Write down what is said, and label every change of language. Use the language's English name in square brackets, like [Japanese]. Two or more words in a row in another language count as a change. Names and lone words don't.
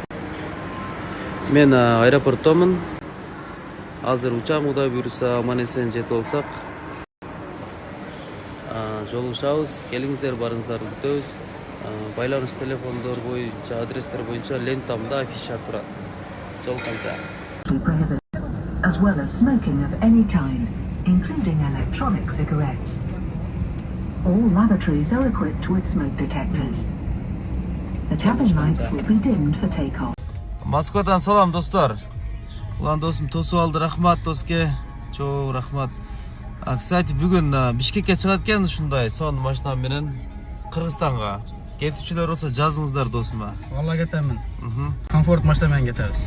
[Kyrgyz] Мен аэропорттомун. Азыр учам Кудай буйруса аман эсен жетип алсак жолугушабыз. Келиңиздер, барыңыздарды күтөбүз. Байланыш телефондор боюнча, адрестер боюнча лентамда афиша турат. Жол канча. [English] As well as smoking of any kind, including electronic cigarettes. All lavatories are equipped with smoke detectors. The cabin lights will be dimmed for takeoff. [Kyrgyz] Москвадан салам достор. Улан досум тосуп алды, рахмат доске. Чоң рахмат. Кстати, бүгүн Бишкекке чыгат экен ушундай сонун машина менен Кыргызстанга. Кетүүчүлөр болсо жазыңыздар досума. Валла кетемин. Комфорт машина менен кетебиз.